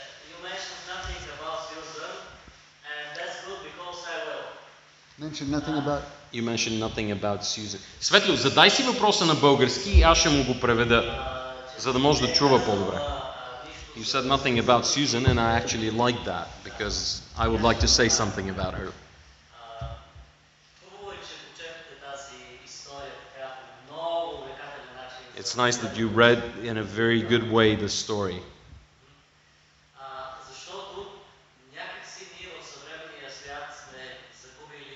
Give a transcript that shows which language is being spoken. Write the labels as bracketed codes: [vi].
[en] You mentioned nothing about Susan, and that's good because I will. Mention nothing about... You mentioned nothing about Susan. [bg] Светло, задай си въпроса на български и аз ще му го преведа, за да може да чува по-добре. [en] You said nothing about Susan, and I actually like that because I would like to say something about her. [bg] Хубаво е, че прочетохте тази история така по много увлекателен начин. [en] It's nice that you read in a very good way the story. [bg] Защото някакси ние в съвременния свят сме загубили